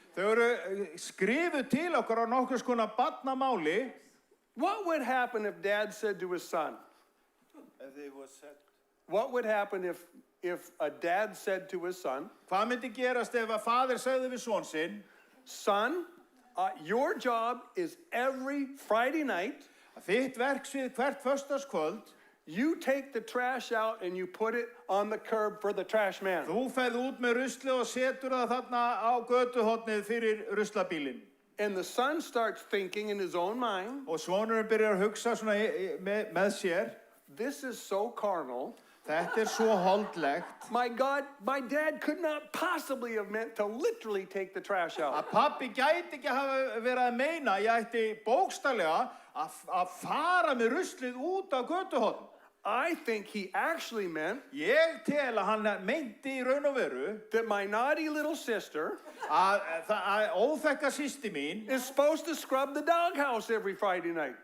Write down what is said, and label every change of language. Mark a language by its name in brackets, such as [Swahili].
[Icelandic] Þau eru skrifuð til okkur á nokkurs konar barnamáli. [English] What would happen if Dad said to his son? What would happen if a dad said to his son, [Icelandic] Hvað myndi gerast ef að faðir segði við son sinn? [English] son, your job is every Friday night, [Icelandic] Þitt verksvið hvert föstudagskvöld, [English] you take the trash out and you put it on the curb for the trash man. [Icelandic] þú ferð út með ruslið og setur það þarna á götuhornið fyrir ruslabílinn. [English] And the son starts thinking in his own mind, [Icelandic] Og sonurinn byrjar að hugsa svona með sér. [English] this is so carnal. [Icelandic] Þetta svo holdlegt. [English] My God, my dad could not possibly have meant to literally take the trash out. [Icelandic] Að pabbi gæti ekki hafa verið að meina, ég ætti bókstaflega að fara með ruslið út á götuhorn. [English] I think he actually meant [Icelandic] Ég tel að hann meinti í raun og veru [English] that my naughty little sister [Icelandic] að óþekka systir mín [English] is supposed to scrub the doghouse every Friday night.